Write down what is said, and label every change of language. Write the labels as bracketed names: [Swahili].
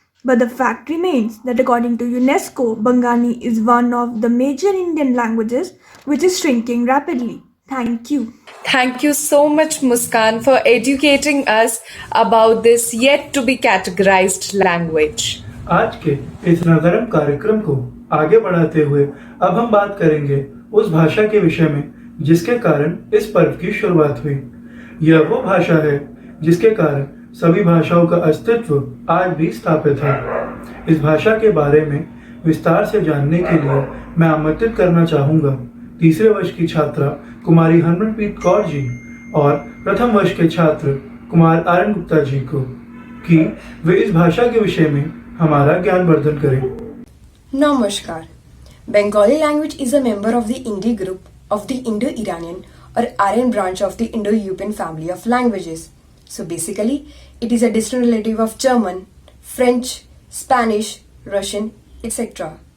[English] But the fact remains that according to UNESCO, Bengali is one of the major Indian languages which is shrinking rapidly. Thank you. Thank you so much, Muskan, for educating us about this yet to be categorized language. [Hindi] आज के इस नगरम कार्यक्रम को आगे बढ़ाते हुए अब हम बात करेंगे उस भाषा के विषय में जिसके कारण इस पर्व की शुरुआत हुई। यह वो भाषा है जिसके कारण सभी भाषाओं का अस्तित्व आज भी स्थापित है। इस भाषा के बारे में विस्तार से जानने के लिए मैं आमंत्रित करना चाहूँगा तीसरे वर्ष की छात्रा कुमारी हरमनप्रीत कौर जी और प्रथम वर्ष के छात्र कुमार आर्यन गुप्ता जी को कि वे इस भाषा के विषय में हमारा ज्ञानवर्धन करें। Namaskar. [English] Bengali language is a member of the Indi group of the Indo-Iranian or Aryan branch of the Indo-European family of languages. So basically, it is a distant relative of German, French, Spanish, Russian, etc.